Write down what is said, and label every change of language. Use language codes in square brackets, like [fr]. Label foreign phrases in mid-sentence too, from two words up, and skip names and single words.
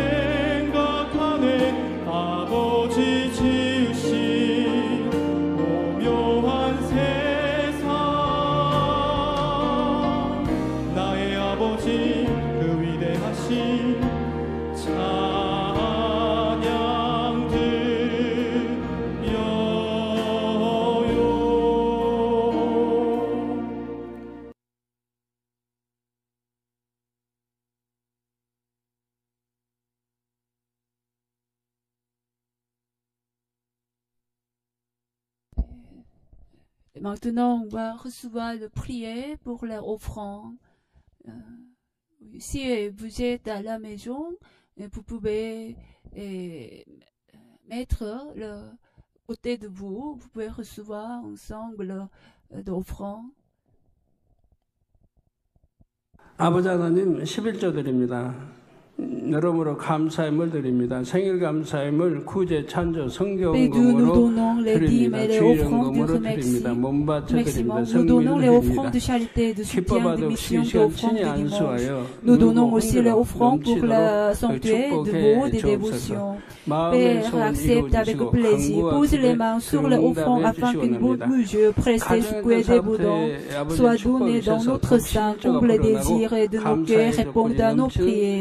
[ko] 생각하네 아버지 지으신 오묘한 세상 나의 아버지 그 위대하신 찬양 드려요 [fr] Maintenant, on va recevoir le prière pour leur offrande. Si vous êtes à la maison, vous pouvez mettre le côté de vous. Vous pouvez recevoir ensemble l'offrande. [ko] 아버지 하나님 11조 드립니다. 여러모로 감사함을 드립니다. 생일 감사함을 구제 찬조 [fr] Et nous [ko] 성경금으로 [fr] donnons les dîmes [ko] 드립니다. [fr] et les [ko] 주일 [fr] offrandes de [ko] 연금으로 [fr] remercie. [ko] 드립니다. 몸바쳐 드립니다. [fr] Nous donnons les [ko] 성민을 [fr] offrandes de [ko] 드립니다. [fr] charité, de soutien, [ko] 기뻐받아 [fr] de mission, [ko] 시간 [fr] d'offrandes [ko] 친히 [fr] de dimanche. [ko] 안수하여 [fr] Nous donnons aussi les [ko] 의무로 [fr] offrandes pour le [ko] 넘치도록 [fr] sanctuaire de mots et [ko] 축복해 [fr] des [ko] 주옵소서. [fr] dévotions. [ko] 마음의 [fr] Père, [ko] 소원 [fr] accepte avec [ko] 이루어주시고 [fr] plaisir. [ko] 간구와 [fr] Pose les [ko] 기대 [fr] mains sur les offrandes afin qu'une bonne [ko] 응답해 [fr] mesure, pressée, secouée, débordant, soit donnée dans notre sein, comble les désirs et de nos cœurs, répondent à nos prières.